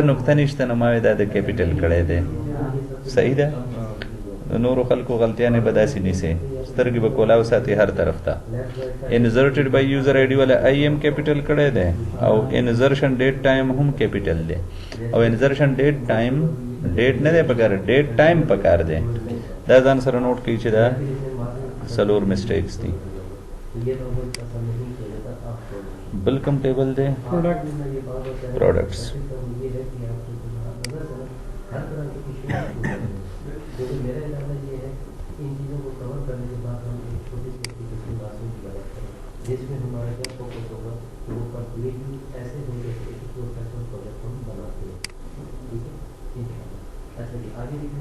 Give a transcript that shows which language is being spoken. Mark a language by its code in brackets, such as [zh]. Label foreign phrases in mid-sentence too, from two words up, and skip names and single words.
[ps] نقطه نشته نو ما دا د کیپیټل کړی دی صحیح ده نورو خلکو غلطیانې به داسې نیسي سترګې به کولاو ساتي هر طرف ته [en] inserted by user ID [ps] والا آی ایم کیپیټل کړی دی او [en] insertion date time [ps] هم کیپیټل دی او [en] insertion date time date [ps] نه دی پکار [en] date time [ps] پکار دی دا ځان سره نوٹ کړئ چې دا [en] silly mistakes [ps] دي بل کوم ټیبل دی پروډکټس [hi] जिसमें हमारा क्या फोकस होगा वो कंप्लीटली ऐसे होंगे कि एक [en] professional project [hi] हम बनाते हैं ठीक है ऐसे कि आगे लिखें